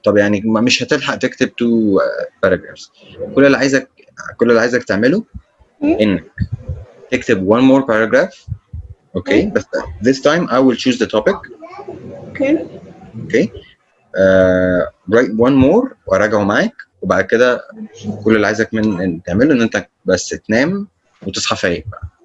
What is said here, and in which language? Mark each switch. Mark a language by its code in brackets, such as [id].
[ar] طب يعني مش هتلحق تكتب 2 paragraphs. كل اللي عايزك كل اللي عايزك تعمله إنك تكتب 1 more paragraph. [en] Okay. But this time I will choose the topic. Okay. Okay. Write 1 more [ar] وأراجعه معاك وبعد كده كل اللي عايزك من تعمله إن أنت بس تنام وتصحى فايق بقى.